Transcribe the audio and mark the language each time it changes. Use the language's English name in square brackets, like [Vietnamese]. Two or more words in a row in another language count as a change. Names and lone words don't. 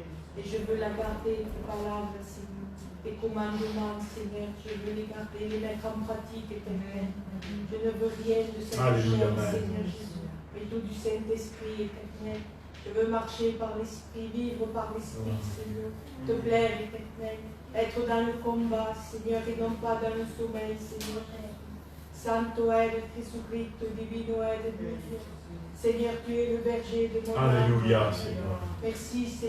[French] Et je veux la garder, tes paroles, Seigneur. Tes commandements, Seigneur, je veux les garder, les mettre en pratique, éternel. Je ne veux rien de cette Alléluia, chair, amen. Seigneur Jésus, mais tout du Saint-Esprit, éternel. Je veux marcher par l'Esprit, vivre par l'Esprit, Seigneur. Te plaire, éternel. Être dans le combat, Seigneur, et non pas dans le sommeil, Seigneur. [Italian] Santo è il Cristo, divino è il Dio. [French] Seigneur, tu es le berger de mon âme. Alléluia, Seigneur. Merci, Seigneur.